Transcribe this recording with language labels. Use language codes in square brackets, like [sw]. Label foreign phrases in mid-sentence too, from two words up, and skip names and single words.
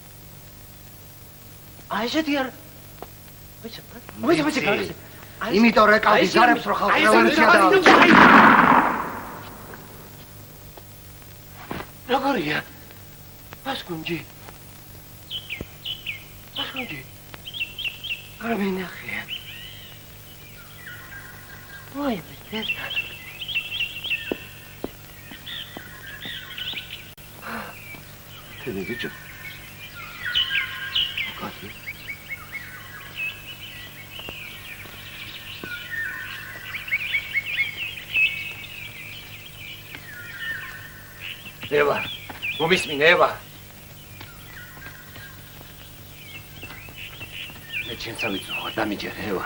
[ka] აი შედი არ. ვიცი. იმიტომ რეკავდი ზარებს რო ხალხი რევოლუცია როგორია? პასკუნჯი. არ მინახია. [ru] ой, блядь. Ты не видишь? Покажи. [ka] ევა, მომისმინე ევა. მე ჩემს ავიწუხარ დამიჯერე ევა.